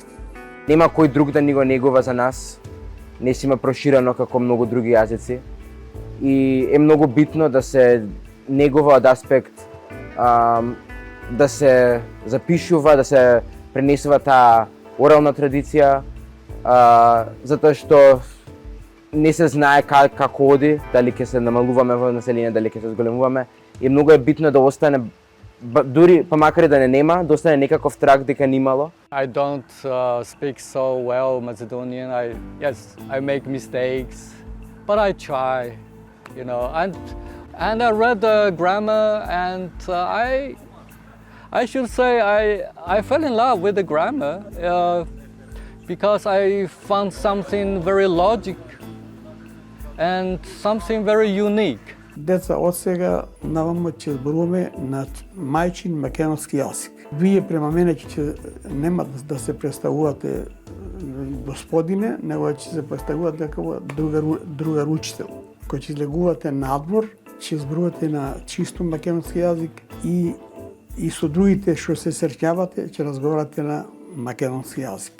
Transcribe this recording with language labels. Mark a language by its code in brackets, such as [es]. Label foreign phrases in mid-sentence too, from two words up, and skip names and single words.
[mk] Нема кој друг да ни го негува за нас, не си има проширено како многу други јазици и е многу битно да се негува од аспект да се запишува, да се пренесува таа орална традиција, затоа што не се знае како оди, дали ќе се намалуваме во население, дали ќе се зголемуваме, и многу е битно да остане, дури па макар и да не нема, да остане некаков трак дека немало. [en] I don't speak so well Macedonian. I make mistakes, but I try, you know. And I read the grammar, and I should say I fell in love with the grammar because I found something very logic and something very unique. [mk] Деца, од сега навамо ќе зборуваме на мајчин македонски јазик. Вие према мене ќе нема да се представувате господине, него ќе се представувате како другар учител. Кој ќе излегувате надвор, ќе зборувате на чисто македонски јазик и со другите што се среќавате, ќе разговарате на македонски јазик.